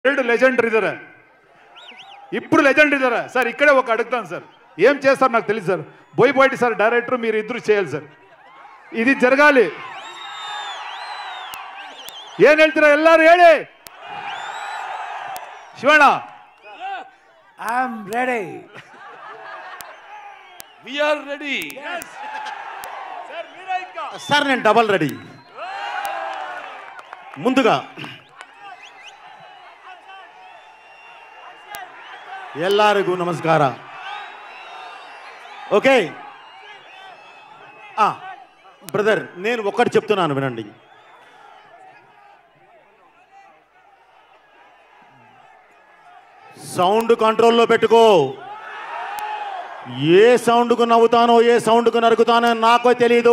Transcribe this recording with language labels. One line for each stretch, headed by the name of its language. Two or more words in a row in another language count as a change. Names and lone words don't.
Kannada: ಲೆಜೆಂಡರ್ ಇದ್ದಾರೆ, ಇಬ್ರು ಲೆಜೆಂಡ್ ಇದ್ದಾರೆ ಸರ್.
Telugu: ಇಕ್ಕಡೆ ఒక అడుగుతాను సార్, ఏం చేస్తారు నాకు తెలియదు సార్. బోయపాటి సార్ డైరెక్టర్, మీరు ఇద్దరు చేయాలి సార్, ఇది జరగాలి.
Kannada: ಏನ್ ಹೇಳ್ತೀರಾ ಎಲ್ಲರೂ ಹೇಳಿ. ಶಿವಣ್ಣ
English: I am ready. we are ready.
Telugu: సార్ నేను డబల్ రెడీ.
Kannada: ముందుగా ಎಲ್ಲರಿಗೂ ನಮಸ್ಕಾರ.
English: okay brother,
Telugu: నేను ఒక్కటి చెప్తున్నాను వినండి. సౌండ్ కంట్రోల్లో పెట్టుకో. ఏ సౌండ్కు నవ్వుతానో ఏ సౌండ్కు నరుకుతానో నాకో తెలియదు.